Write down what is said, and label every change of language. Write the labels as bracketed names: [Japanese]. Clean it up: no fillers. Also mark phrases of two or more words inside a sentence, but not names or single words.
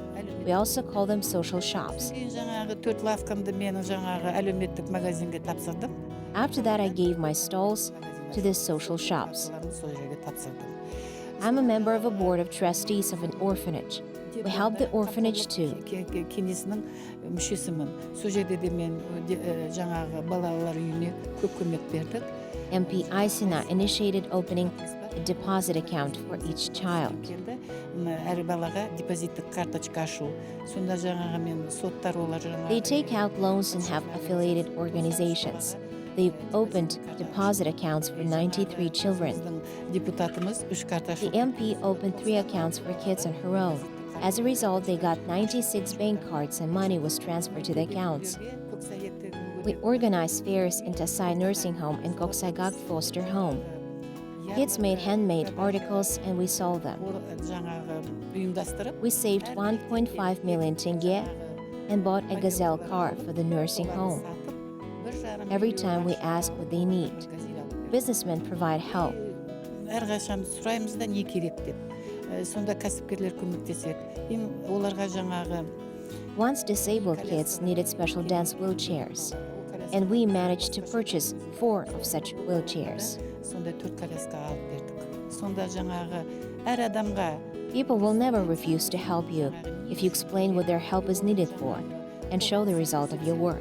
[English] We also call them social shops. After that, I gave my stalls to these social shops. I'm a member of a board of trustees of an orphanage. We help the orphanage too. [Kazakh] Кеңесінің мүшесімін. Сол жерде де мен жаңағы балалар үйіне көп көмек бердік. [English] MP Aysina initiated opening a deposit account for each child. [Kazakh] Әр балаға депозиттік карточка ашу. Сонда жаңағы мен соттар олар жаңағы. [English] They take out loans and have affiliated organizations. They've opened deposit accounts for 93 children. [Kazakh] Депутатымыз 3 карта ашу. [English] The MP opened 3 accounts for kids on her own. As a result, they got 96 bank cards and money was transferred to the accounts. We organized fairs in Tasai Nursing Home and Koksagak Foster Home. Kids made handmade articles and we sold them. We saved 1.5 million tenge and bought a gazelle car for the nursing home. Every time we ask what they need, businessmen provide help. [Kazakh] Әрқашан сұраймыз да не керек деп. Сонда кәсіпкерлер көмектеседі. Оларға жаңағы [English] Once disabled kids needed special dance wheelchairs, and we managed to purchase 4 of such wheelchairs. [Kazakh] сонда 4 коляска алып бердік. Сонда жаңағы әр адамға [English] People will never refuse to help you if you explain what their help is needed for and show the result of your work.